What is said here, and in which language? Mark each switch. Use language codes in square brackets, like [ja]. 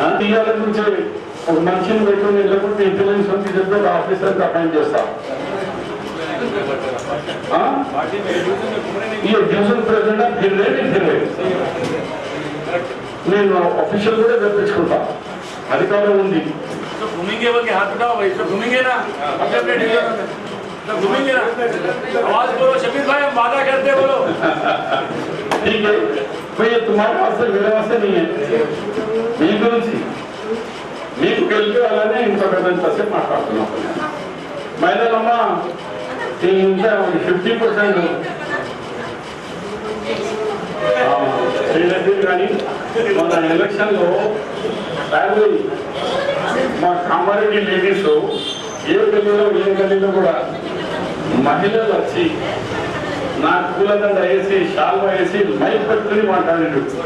[te] ఇవాళ నుంచి ఒక మనిషిని పెట్టుకుని లేకుంటే ఇంటెలిజెన్స్ అని చెప్పి ఒక ఆఫీసర్కి అపాయింట్ చేస్తా. ఈ డివిజన్ ప్రెసిడెంట్ ఫిర్రే నేను అఫీషియల్ కూడా తెప్పించుకుంటా. అధికారం ఉంది. [hi] घूमेंगे वो के हाथ उठाओ भाई सब घूमेंगे ना अपने अपने डिवीजन सब घूमेंगे ना आवाज बोलो शबीर भाई हम वादा करते हैं बोलो ठीक है भैया तुम्हारे पास से मेरे पास से नहीं है [te] మీ గురించి మీకు గెలిపే వాళ్ళనే ఇంత పెద్ద మాట్లాడుతున్నాం. మహిళలమ్మ ఇంకా 50% కానీ మన ఎలక్షన్లో ఫ్యామిలీ మా కామారెడ్డి లేడీస్ ఏ గల్లీలో కూడా మహిళలు వచ్చి నా పూలదండ వేసి షాల్వా వేసి మైక్ పెట్టుకుని మాట్లాడాడు.